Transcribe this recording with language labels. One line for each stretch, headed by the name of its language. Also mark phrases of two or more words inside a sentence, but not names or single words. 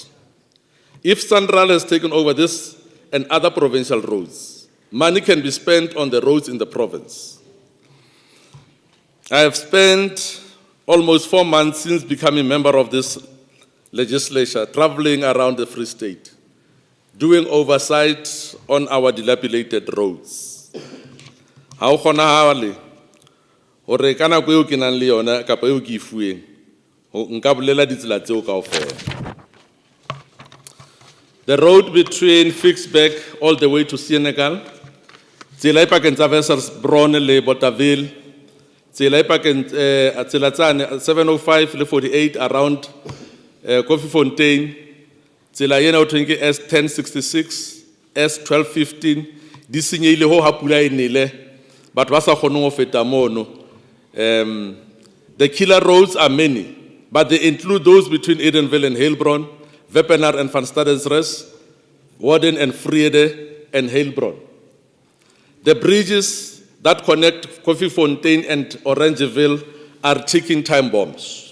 English: If Sanral has taken over this and other provincial roads, money can be spent on the roads in the province. I have spent almost 4 months since becoming member of this legislature, traveling around the Free State, doing oversight on our dilapidated roads.
Southern Sotho: Ha o kgonahale hore ka nako eo ke nang le yona kapa eo ke e fuweng, nka bolela ditsela tseo kaofela.
English: The road between Fixbeck all the way to Senegal,
Southern Sotho: tsela e pakeng tsa Wesselsbron le Bothaville, tsela e pakeng tsela tsane 705 le 48 around Koffiefontein, tsela ena o thweng ke S1066, S1215, di senyehile ho ha pula e nele, batho ba sa kgoneng ho feta mono.
English: The killer roads are many, but they include those between Edenville and Heilbron, Wepener and Van Stadensres, Warden and Vrede and Heilbron. The bridges that connect Koffiefontein and Orangeville are ticking time bombs.